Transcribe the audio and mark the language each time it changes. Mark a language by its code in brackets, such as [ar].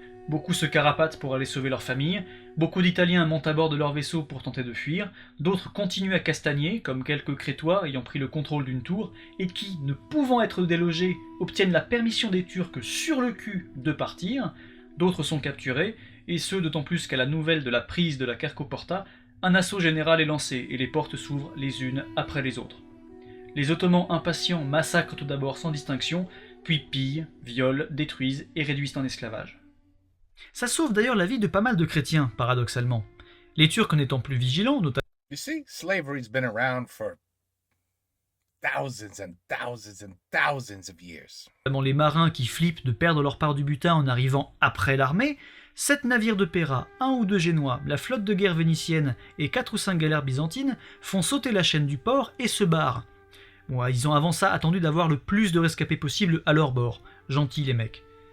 [fr] Beaucoup se carapatent pour aller sauver leur famille, beaucoup d'Italiens montent à bord de leurs vaisseaux pour tenter de fuir, d'autres continuent à castagner, comme quelques Crétois ayant pris le contrôle d'une tour, et qui, ne pouvant être délogés, obtiennent la permission des Turcs sur le cul de partir, d'autres sont capturés, et ce d'autant plus qu'à la nouvelle de la prise de la Carcoporta, un assaut général est lancé et les portes s'ouvrent les unes après les autres. Les Ottomans impatients massacrent tout d'abord sans distinction, puis pillent, violent, détruisent et réduisent en esclavage. Ça sauve d'ailleurs la vie de pas mal de chrétiens, paradoxalement. Les Turcs n'étant plus vigilants, [en] You see, slavery's been around for thousands and thousands and thousands of years. [fr] Notamment les marins qui flippent de perdre leur part du butin en arrivant après l'armée, 7 navires de Péra, 1 ou 2 génois, la flotte de guerre vénitienne et 4 ou 5 galères byzantines font sauter la chaîne du port et se barrent. Bon, ils ont avant ça attendu d'avoir le plus de rescapés possible à leur bord. Gentils les mecs.